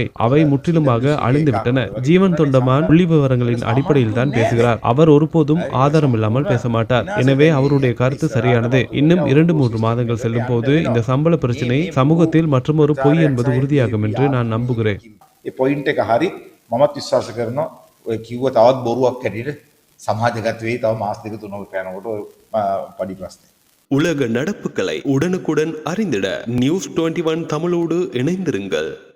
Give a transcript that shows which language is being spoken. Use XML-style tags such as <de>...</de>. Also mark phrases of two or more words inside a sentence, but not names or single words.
<ta>அவை முற்றிலுமாக அழிந்துவிட்டன. ஜீவன் தொண்டமான் புள்ளி விவரங்களின் அடிப்படையில் தான் பேசுகிறார். அவர் ஒருபோதும் ஆதாரம் இல்லாமல் பேச மாட்டார். எனவே அவருடைய கருத்து சரியானது. இன்னும் 2-3 மாதங்கள் செல்லும் போது இந்த சம்பள பிரச்சனை சமூகத்தில் மற்றொரு பொய் என்பது உறுதியாகும் என்று நான் நம்புகிறேன்.</ta> <si>පොයින්ට් එක හරි මමත් විශ්වාස කරනවා ඔය කිව්ව තවත් බොරුවක් හැටියට සමාජගත වෙයි තව මාස දෙක තුනකට යනකොට ඔය පඩි ප්‍රශ්නේ.</si> <ta>உலக நடப்புகளை உடனுக்குடன் அறிந்திட நியூஸ் 21 தமிழோடு இணைந்திருங்கள்.</ta>